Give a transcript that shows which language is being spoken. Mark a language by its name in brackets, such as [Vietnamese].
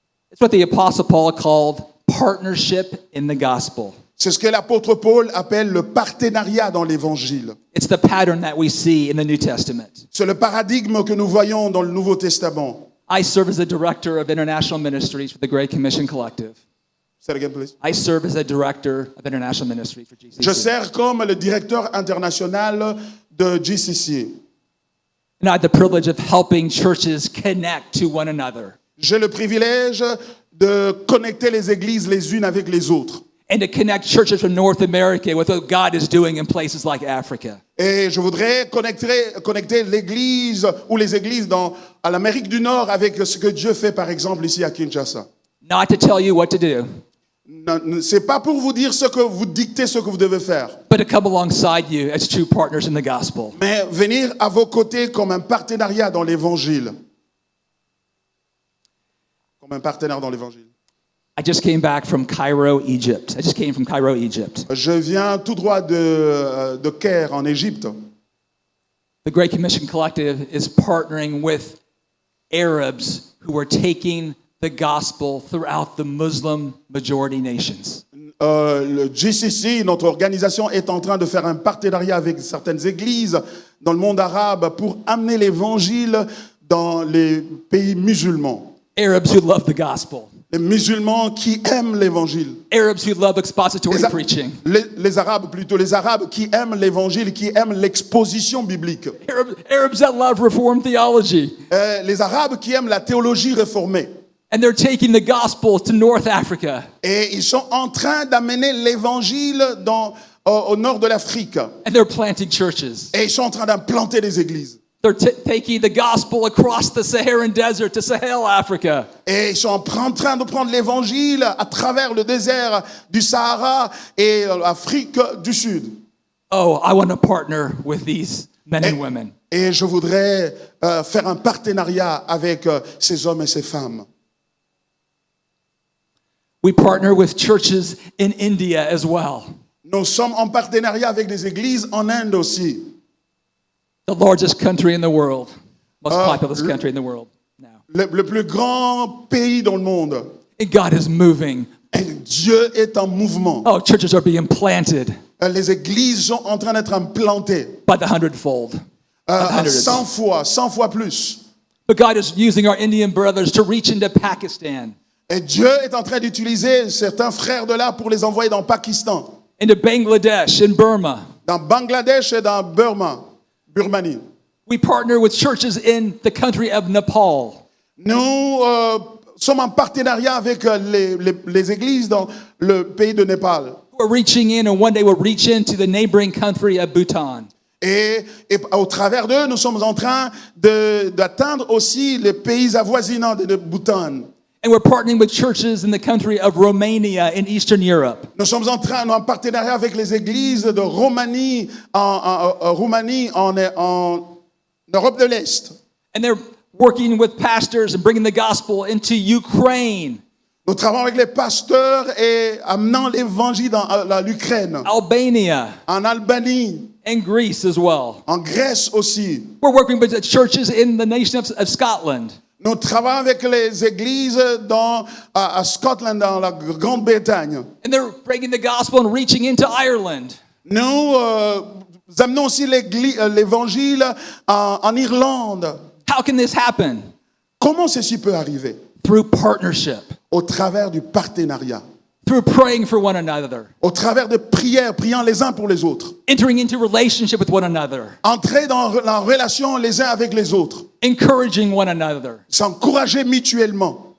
[English] It's what the Apostle Paul called partnership in the gospel. [French] C'est ce que l'apôtre Paul appelle le partenariat dans l'évangile. [English] It's the pattern that we see in the New Testament. [French] C'est le paradigme que nous voyons dans le Nouveau Testament. [English] I serve as the director of international ministries for the Great Commission Collective. Say it again, please. I serve as a director of international ministry for GCC. [French] Je sers comme le directeur international de GCC. [English] And I had the privilege of helping churches connect to one another [French] J'ai le privilège de connecter les églises les unes avec les autres. [English] and to connect churches from North America with what God is doing in places like Africa. [French] Et je voudrais connecter l'église ou les églises à l'Amérique du Nord avec ce que Dieu fait, par exemple, ici à Kinshasa. [English] not to tell you what to do, [French] C'est pas pour vous dire ce que vous dicter ce que vous devez faire, [English] but to come alongside you as true partners in the gospel. [French] mais venir à vos côtés comme un partenariat dans l'évangile. Comme un partenaire dans l'évangile. [English] I just came back from Cairo, Egypt. I just came from Cairo, Egypt. [French] Je viens tout droit de Caire, en Égypte. [English] The Great Commission Collective is partnering with Arabs who are taking the gospel throughout the Muslim majority nations. [French] Le GCC, notre organisation, est en train de faire un partenariat avec certaines églises dans le monde arabe pour amener l'évangile dans les pays musulmans. [English] Arabs who love the gospel. [French] Les musulmans qui aiment l'évangile. [English] Arabs who love expository preaching. [French] Les Arabes, plutôt, les Arabes qui aiment l'évangile, qui aiment l'exposition biblique. [English] Arabs that love Reformed theology. [French] Les Arabes qui aiment la théologie réformée. [English] And they're taking the gospel to North Africa. [French] Et ils sont en train d'amener l'évangile au nord de l'Afrique. [English] And they're planting churches. [French] Et ils sont en train d'implanter des églises. [English] They're taking the gospel across the Saharan desert to Sahel, Africa. [French] Et ils sont en train de prendre l'évangile à travers le désert du Sahara et l'Afrique du Sud. [English] Oh, I want to partner with these men and women. [French] Et je voudrais faire un partenariat avec ces hommes et ces femmes. [English] We partner with churches in India as well. [French] Nous sommes en partenariat avec des églises en Inde aussi. [English] The largest country in the world. Most populous country in the world now. [French] Le plus grand pays dans le monde. [English] And God is moving. [French] Et Dieu est en mouvement. [English] Oh, churches are being planted. [French] Les églises sont en train d'être implantées. [English] By the hundredfold. [French] 100 fois plus. [English] But God is using our Indian brothers to reach into Pakistan. [French] Et Dieu est en train d'utiliser certains frères de là pour les envoyer dans le Pakistan. [English] Into Bangladesh and Burma. [French] Dans Bangladesh et dans Birmanie. [English] We partner with churches in the country of Nepal. [French] Nous sommes en partenariat avec les églises dans le pays de Népal. [English] We're reaching in, and one day we'll reach into the neighboring country of Bhutan. [French] Et au travers d'eux, nous sommes en train d'atteindre aussi les pays avoisinants de Bhoutan. [English] And we're partnering with churches in the country of Romania in Eastern Europe. [French] Nous sommes en partenariat avec les églises de Roumanie, en Europe de l'Est. [English] And they're working with pastors and bringing the gospel into Ukraine, [French] Nous travaillons avec les pasteurs et amenant l'évangile dans l'Ukraine, [English] Albania, [French] en Albanie, [English] and Greece as well. [French] en Grèce aussi. [English] We're working with the churches in the nation of Scotland. [French] Nous travaillons avec les églises à Scotland, dans la Grande-Bretagne. [English] And they're bringing the gospel and reaching into Ireland. [French] Nous amenons aussi l'évangile en Irlande. [English] How can this happen? [French] Comment ceci peut arriver? [English] Through partnership, [French] Au travers du partenariat. [English] through praying for one another, [French] Au travers de prières, priant les uns pour les autres. [English] entering into relationship with one another, [French] Entrer dans la relation les uns avec les autres. [English] encouraging one another, [French] S'encourager mutuellement.